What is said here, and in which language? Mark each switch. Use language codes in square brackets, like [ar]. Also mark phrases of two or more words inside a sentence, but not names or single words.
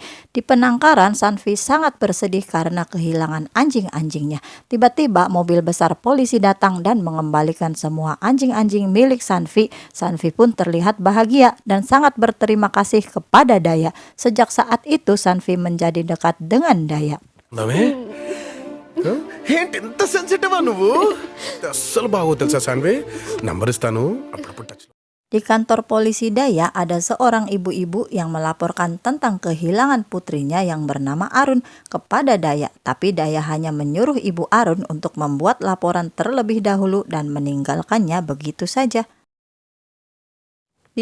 [id] Di penangkaran, Sanvi sangat bersedih karena kehilangan anjing-anjingnya. Tiba-tiba mobil besar polisi datang dan mengembalikan semua anjing-anjing milik Sanvi. Sanvi pun terlihat bahagia dan sangat berterima kasih kepada Daya. Sejak saat itu Sanvi menjadi dekat dengan Daya. [te] ఏంటి ఇంత సెన్సిటివ్ నువ్వు అస్సలు బాగోదు తెలుసా సాన్వి నంబర్ ఇస్తాను అప్పుడప్పుడు టచ్ [id] Di kantor polisi Daya ada seorang ibu-ibu yang melaporkan tentang kehilangan putrinya yang bernama Arun kepada Daya. Tapi Daya hanya menyuruh ibu Arun untuk membuat laporan terlebih dahulu dan meninggalkannya begitu saja.